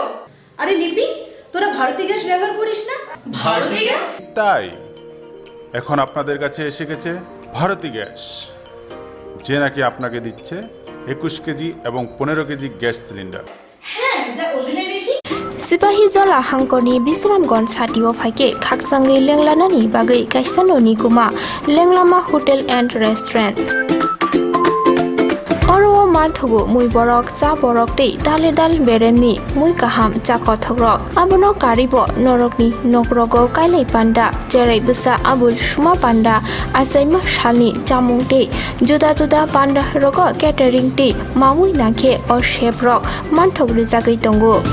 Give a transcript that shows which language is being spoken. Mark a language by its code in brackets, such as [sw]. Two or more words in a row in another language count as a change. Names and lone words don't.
[bn] আরে লিপি, তোরা ভারতী গ্যাস ব্যবহার করিস না? ভারতী গ্যাস? তাই এখন আপনাদের কাছে এসে গেছে ভারতী গ্যাস, যে নাকি আপনাকে দিচ্ছে 21 কেজি এবং 15 কেজি গ্যাস সিলিন্ডার। হ্যাঁ, যা ওজনে বেশি। [trp] Sipahi Jola Hangkoni Bisramgon Satio Fake Kaksangi Lenglanani Bagai Kaisanoni Kuma Lenglama [en] Hotel and Restaurant [trp] Oro Manthogo Mui Borok Cha Borok Te Dale Dal Bereni Mui Kaham Cha Kothogrok Abono Karibo Norokni Nokrogo Kailai Panda Jerai Busa Abul Shuma Panda Asaima Shalni Jamung Te Juda Juda Panda Rogo Catering Te Mamui Nake or Sheprok Manthog Rizagai Tongo